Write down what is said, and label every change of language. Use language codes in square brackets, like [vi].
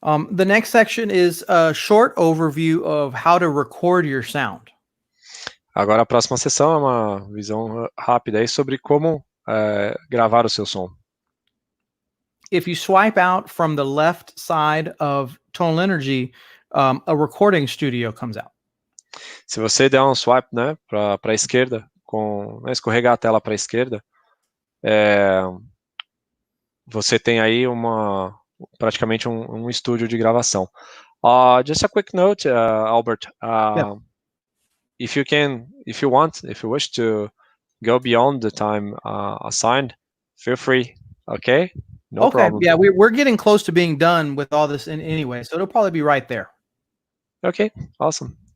[en] The next section is a short overview of how to record your sound. [pt] Agora a próxima sessão é uma visão rápida aí sobre como gravar o seu som. [en] If you swipe out from the left side of Tonal Energy, a recording studio comes out. [pt] Se você der um swipe, né, para a esquerda, escorregar a tela para a esquerda, você tem aí praticamente um estúdio de gravação. [en] Just a quick note, Albert. Yeah. If you wish to go beyond the time assigned, feel free. Okay. No problem. Yeah, we're getting close to being done with all this anyway, so it'll probably be right there. Okay, awesome.